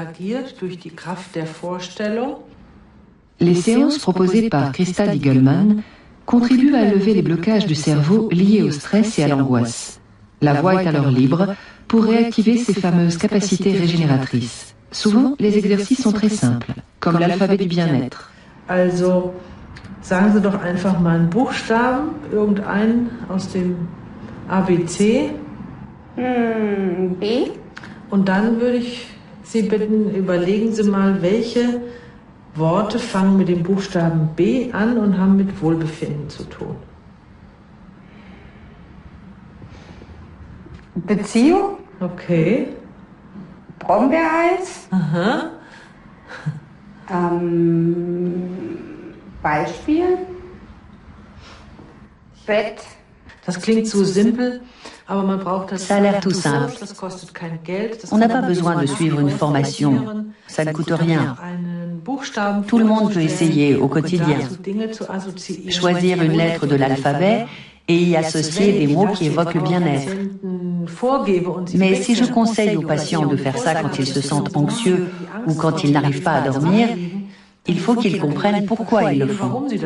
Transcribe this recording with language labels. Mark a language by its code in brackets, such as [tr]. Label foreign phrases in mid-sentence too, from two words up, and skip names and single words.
[fr] Les séances proposées par Christa Diegelman contribuent à lever les blocages du cerveau liés au stress et à l'angoisse. La voie est alors libre pour réactiver ces fameuses capacités régénératrices. Souvent, les exercices sont très simples, comme l'alphabet du bien-être. [de] Sagen Sie doch einfach mal einen Buchstaben, irgendeinen aus dem ABC. B. Und dann würde ich Sie bitten, überlegen Sie mal, welche Worte fangen mit dem Buchstaben B an und haben mit Wohlbefinden zu tun. Beziehung. Okay. Brombeereis. Aha. Beispiel. Bett. Das klingt so simpel, aber man braucht das. [fr] Ça a l'air tout simple. [de] Das kostet kein Geld. [fr] On n'a pas besoin de suivre une formation. Ça ne coûte rien. Tout le monde peut essayer au quotidien. Choisir une lettre de l'alphabet et y associer des mots qui évoquent le bien-être. Mais si je conseille aux patients de faire ça quand ils se sentent anxieux ou quand ils n'arrivent pas à dormir, il faut qu'ils comprennent pourquoi ils le font.